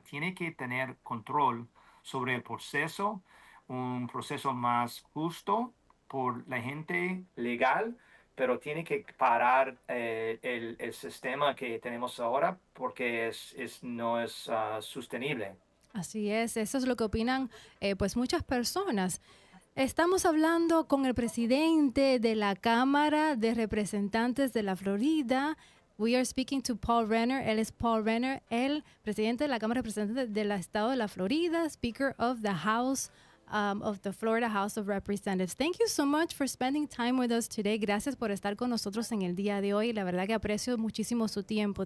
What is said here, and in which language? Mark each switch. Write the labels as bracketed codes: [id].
[es] Tiene que tener control sobre el proceso, un proceso más justo por la gente legal, pero tiene que parar el sistema que tenemos ahora porque no es sostenible. Así es, eso es lo que opinan pues muchas personas. Estamos hablando con el presidente de la Cámara de Representantes de la Florida. [en] We are speaking to Paul Renner. [es] Él es Paul Renner, el presidente de la Cámara de Representantes del Estado de la Florida, [en] Speaker of the House of the Florida House of Representatives. Thank you so much for spending time with us today. [es] Gracias por estar con nosotros en el día de hoy. La verdad que aprecio muchísimo su tiempo.